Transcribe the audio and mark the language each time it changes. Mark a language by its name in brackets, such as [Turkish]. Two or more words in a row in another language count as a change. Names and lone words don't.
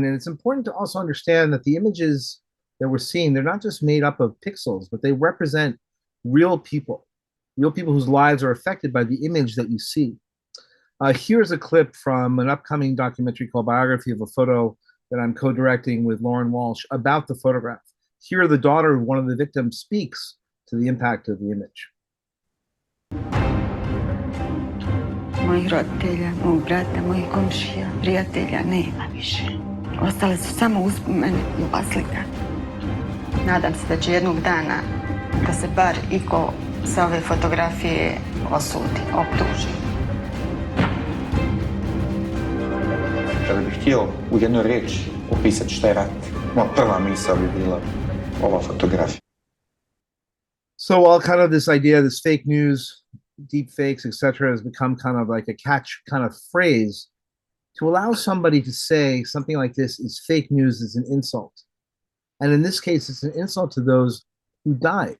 [English] And it's important to also understand that the images that we're seeing, they're not just made up of pixels, but they represent real people whose lives are affected by the image that you see. Here's a clip from an upcoming documentary called Biography of a Photo that I'm co-directing with Lauren Walsh about the photograph. Here, the daughter of one of the victims speaks to the impact of the image. [Bosnian] Mojih roditelja, mog brata, mojih komšija, prijatelja nema više. Ostale su samo uspomene i ova slika. Nadam se da će jednog dana da se bar iko sa ove fotografije osudi, optuži. Kada bih htio u jednoj riječi opisati šta je rat, moja prva misao bi bila ova fotografija. [English] So while kind of this idea, this fake news, deep fakes, etc., has become kind of like a catch kind of phrase, to allow somebody to say something like this is fake news is an insult. And in this case, it's an insult to those who died.